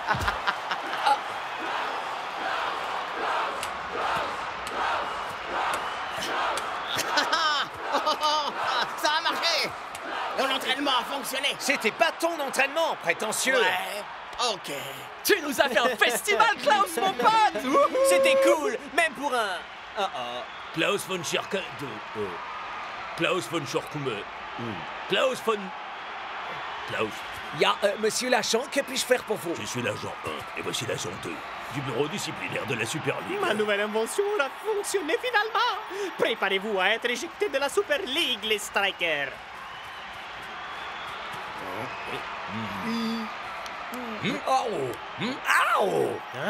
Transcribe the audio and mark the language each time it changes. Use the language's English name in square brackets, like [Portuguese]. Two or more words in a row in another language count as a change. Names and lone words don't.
[French] Ça a marché! Mon entraînement a fonctionné! C'était pas ton entraînement, prétentieux! Ouais, ok. Tu nous as fait un festival, Klaus, mon pote! C'était cool, même pour un... Klaus von Schirke... Klaus von Schorkume... Klaus von... Klaus... Ya, monsieur l'agent, que puis-je faire pour vous? Je suis l'agent 1 et voici l'agent 2 du bureau disciplinaire de la Super League. Ma nouvelle invention a fonctionné finalement. Préparez-vous à être éjecté de la Super League, les Strikers. Hein?